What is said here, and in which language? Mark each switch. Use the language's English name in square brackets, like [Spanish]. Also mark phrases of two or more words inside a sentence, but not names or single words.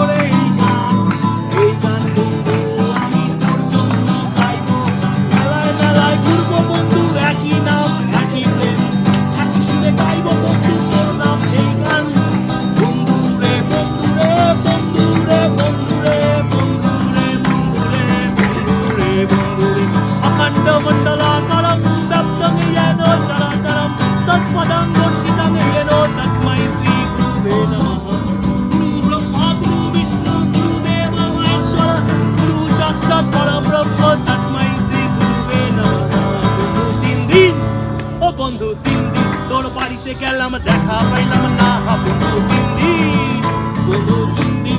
[Bangla] এই গান, এই গান বন্ধু আমি তোর জন্য গাইবো, মেলায় মেলায় ঘুরবো বন্ধু, একই নাম একই প্রেম, একই সুরে গাইবো বন্ধু তোর নাম এই গান, বন্ধুরে বন্ধুরে বন্ধুরে বন্ধুরে বন্ধুরে বন্ধুরে বন্ধুরে বন্ধুরে [Sanskrit] অখণ্ড মণ্ডলাকারম ব্যাপ্তং येन চরাচরম তৎপদং দর্শিতং येन তস্मै শ্রী গুরুবে নমঃ। গুরু ব্রহ্মা গুরু বিষ্ণু গুরুদেব মহেশ্বর গুরু সাক্ষাৎ পরব্রহ্ম তস্मै শ্রী গুরুবে নমঃ। [Bangla] বন্ধু 3 দিন, ও বন্ধু 3 দিন তোর বাড়িতে গেলাম দেখা পাইলাম না, বন্ধু 3 দিন, বন্ধু 3 দিন